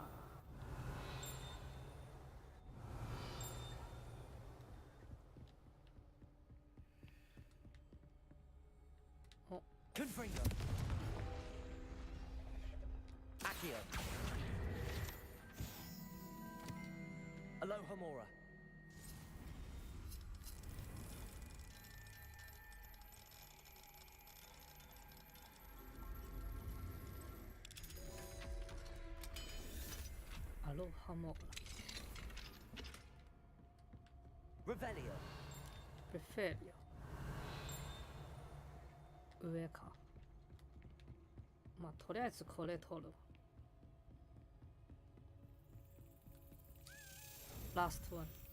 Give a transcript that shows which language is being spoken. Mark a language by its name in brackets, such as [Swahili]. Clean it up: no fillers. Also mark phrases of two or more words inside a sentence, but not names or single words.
[Latin] お。 Confringo. Accio. Alohomora. Alohomora. Revelio. Revelio. [Japanese] 上か。まあとりあえずこれ取る。ラストワン。